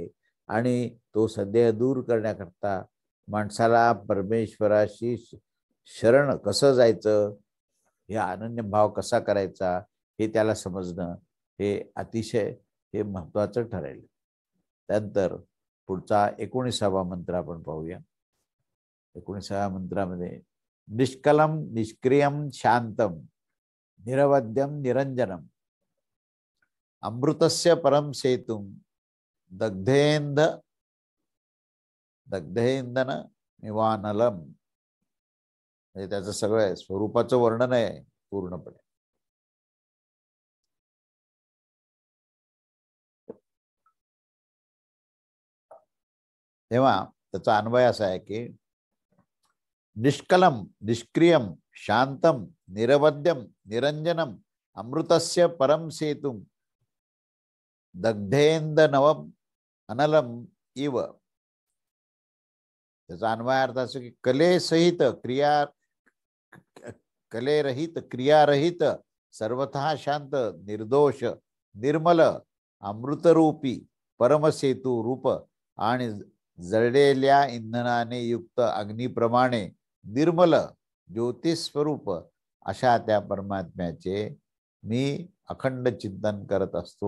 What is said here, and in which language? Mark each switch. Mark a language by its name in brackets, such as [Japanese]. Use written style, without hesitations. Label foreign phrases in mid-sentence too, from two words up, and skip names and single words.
[Marathi] आणि तो संदेह दूर करण्याकरता माणसाला परमेश्वराशी शरण कसं जायचं, हे अनन्य भाव कसा करायचा हे त्याला समजणं हे अतिशय हे महत्वाचं ठरेल. त्यानंतर पुढचा 19वा मंत्र आपण पाहूया. 19व्या मंत्रामध्ये [Sanskrit] निष्कलम निष्क्रियम शांतम निरवध्यम निरंजनम अमृतस्य परम सेतुम दग्धेंदन निवानलम. [Marathi] म्हणजे त्याचं सगळं स्वरूपाचं वर्णन आहे पूर्णपणे. तेव्हा त्याचा अन्वय असा आहे की [Sanskrit] निष्कलम निष्क्रियम शांतम निरवध्यम निरंजनम अमृतस्य परम सेतुम दग्धेंदनवम अनलम इव. [Marathi] त्याचा अन्वयार्थ असं की कलेरहित क्रियारहित सर्वतः शांत निर्दोष निर्मल अमृतरूपी परमसेतू रूप आणि जळलेल्या इंधनाने युक्त अग्निप्रमाणे निर्मल ज्योतिस्वरूप अशा त्या परमात्म्याचे मी अखंड चिंतन करत असतो.